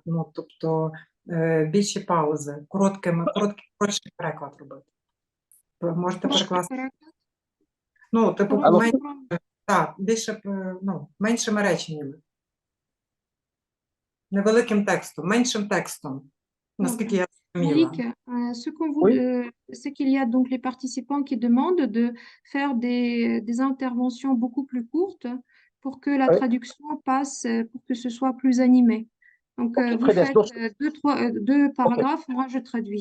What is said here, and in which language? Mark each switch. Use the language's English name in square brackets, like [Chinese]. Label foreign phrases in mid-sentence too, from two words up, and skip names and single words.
[Ukrainian] Ну, тобто більші паузи, коротший переклад робити. Можете перекласти? Ну, типу, так, більше, ну, меншими реченнями. Невеликим текстом, меншим текстом. Наскільки я розуміла. [French] Malik, c'est qu'il y a donc les participants qui demandent de faire des interventions beaucoup plus courtes pour que la traduction passe, pour que ce soit plus animé. Donc, vous faites deux paragraphes, moi je traduis.